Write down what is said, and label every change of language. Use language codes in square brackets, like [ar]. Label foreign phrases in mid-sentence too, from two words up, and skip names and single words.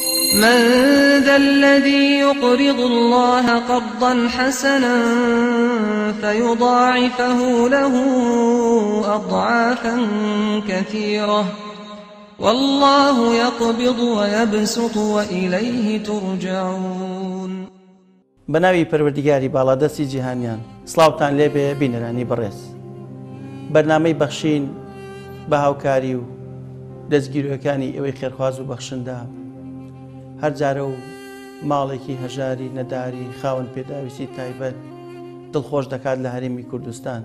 [ar] من ذا الذي يقرض الله قرضا حسنا فيضاعفه له أضعافا كثيرة والله يقبض ويبسط وإليه ترجعون. [ckb] بناوی پەروەردیگاری باڵادەستی جیهانیان سڵاوتان لێبێ بینەرانی بەڕێز. بەرنامەی بەخشین بە هاوکاری و دەستگیرەکانی ئێوەی خێرخواز و بەخشندا هەر جارە و ماڵێکی هەژاری نەداری خاوەن پێداویستی تایبەت دڵخۆش دەکات لە هەرێمی کوردستان.